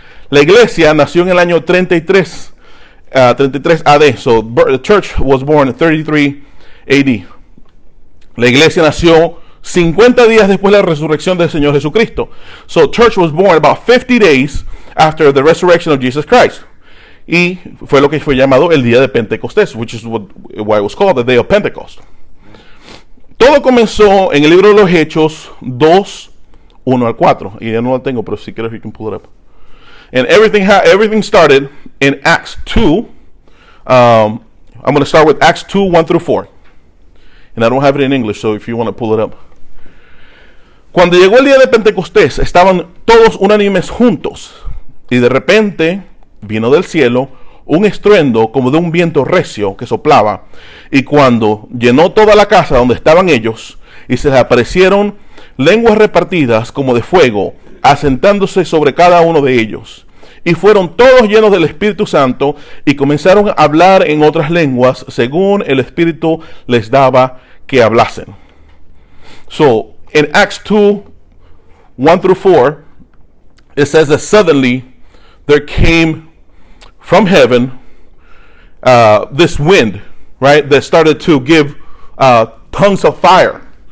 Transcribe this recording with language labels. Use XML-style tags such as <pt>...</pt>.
<es>La iglesia nació en el año 33 AD.</es> <en>So the church was born in 33 AD.</en> <es>La iglesia nació 50 días después de la resurrección del Señor Jesucristo.</es> <en>So church was born about 50 days after the resurrection of Jesus Christ.</en> <es>Y fue lo que fue llamado el día de Pentecostés,</es> <en>which is why it was called the day of Pentecost.</en> <es>Todo comenzó en el libro de los Hechos 2, 1 al 4. Y ya no lo tengo, pero si quieres</es> <en>you can pull it up. And everything started in Acts 2. I'm going to start with Acts 2, 1 through 4. And I don't have it in English, so if you want to pull it up.</en> <es>Cuando llegó el día de Pentecostés, estaban todos unánimes juntos. Y de repente vino del cielo un estruendo como de un viento recio que soplaba, y cuando llenó toda la casa donde estaban ellos, y se les aparecieron lenguas repartidas como de fuego, asentándose sobre cada uno de ellos. Y fueron todos llenos del Espíritu Santo, y comenzaron a hablar en otras lenguas, según el Espíritu les daba que hablasen.</es> <en>So, in Acts 2, 1 through 4, it says that suddenly there came from heaven this wind, right, that started to give tongues of fire.</en>